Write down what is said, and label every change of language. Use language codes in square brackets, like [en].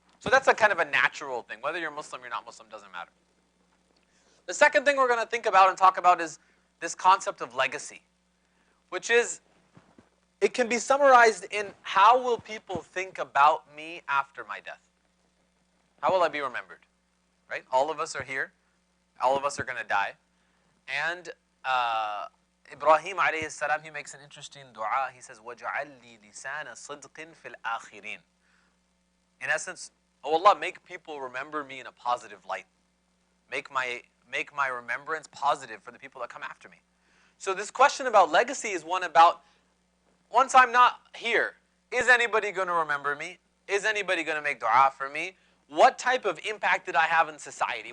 [en] So that's a kind of a natural thing. Whether you're Muslim or you're not Muslim, doesn't matter. The second thing we're going to think about and talk about is this concept of legacy, which is, it can be summarized in, how will people think about me after my death? How will I be remembered? Right? All of us are here. All of us are going to die. And Ibrahim alayhi salam, he makes an interesting dua. He says, [ar] وَجَعَلْ لِي لِسَانَ صِدْقٍ فِي الْآخِرِينَ. [en] In essence, oh Allah, make people remember me in a positive light. Make my remembrance positive for the people that come after me. So this question about legacy is one about, once I'm not here, is anybody going to remember me? Is anybody going to make dua for me? What type of impact did I have in society?